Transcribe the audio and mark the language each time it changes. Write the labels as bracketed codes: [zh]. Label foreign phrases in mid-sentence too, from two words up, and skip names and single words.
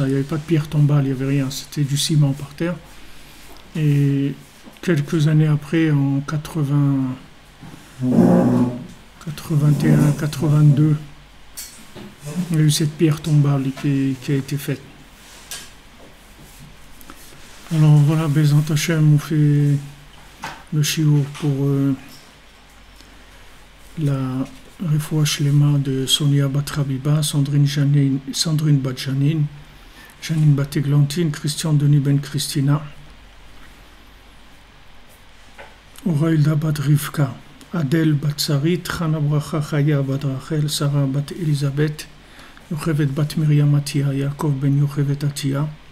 [fr] Il n'y avait pas de pierre tombale, il n'y avait rien. C'était du ciment par terre. Et quelques années après, en 81, 82, il y a eu cette pierre tombale qui a été faite. Alors voilà, [he] Bezrat Hashem, [fr] on fait le shiur pour la Refoua Shlema de Sonia Batrabiba, Sandrine Bat Janine, Janine Bat Eglantine, Christian Denis Ben Christina, Orailda Bat Rivka, Adel bat Sarit, Chana Bracha Chaya bat Rachel, Sarah bat Elisabeth, Yochevet bat Miriam Atia, Yaakov ben Yochevet Atia,